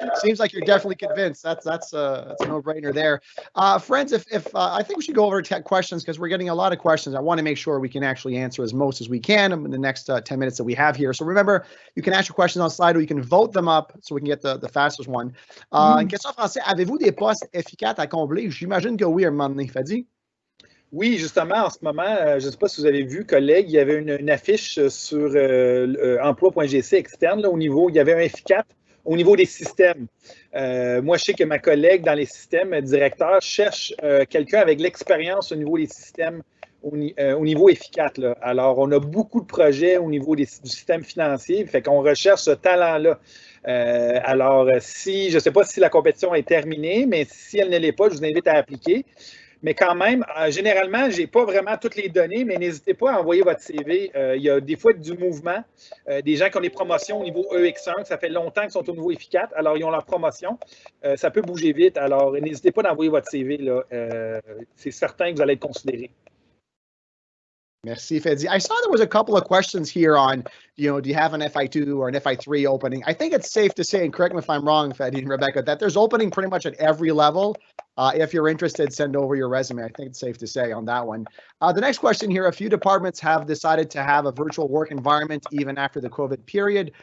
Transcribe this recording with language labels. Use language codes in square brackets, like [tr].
[en] Seems like you're definitely convinced. That's a no-brainer there. Friends, if I think we should go over to questions because we're getting a lot of questions. I want to make sure we can actually answer as most as we can in the next 10 minutes that we have here. So remember, you can ask your questions on Slido. You can vote them up so we can get the fastest one. [fr] Une question en français. Avez-vous des postes efficaces à combler? J'imagine que oui, à un moment donné. Fadi? Oui, justement, en ce moment, je ne sais pas si vous avez vu, collègues, il y avait une affiche sur emploi.gc externe, là, il y avait un F4 au niveau des systèmes. Moi, je sais que ma collègue dans les systèmes, directeur, cherche quelqu'un avec l'expérience au niveau des systèmes, au niveau F4. Là. Alors, on a beaucoup de projets au niveau du système financier, fait qu'on recherche ce talent-là. Alors, je ne sais pas si la compétition est terminée, mais si elle ne l'est pas, je vous invite à appliquer. Mais quand même, généralement, je n'ai pas vraiment toutes les données, mais n'hésitez pas à envoyer votre CV. Il y a des fois du mouvement, des gens qui ont des promotions au niveau EX1, ça fait longtemps qu'ils sont au niveau EFI4, alors ils ont leur promotion. Ça peut bouger vite, alors n'hésitez pas d'envoyer votre CV. C'est certain que vous allez être considéré. Merci, Fedzi. [en] I saw there was a couple of questions here on, do you have an FI2 or an FI3 opening? I think it's safe to say, and correct me if I'm wrong, Fedzi and Rebecca, that there's opening pretty much at every level. If you're interested, send over your resume. I think it's safe to say on that one. The next question here, a few departments have decided to have a virtual work environment even after the COVID period.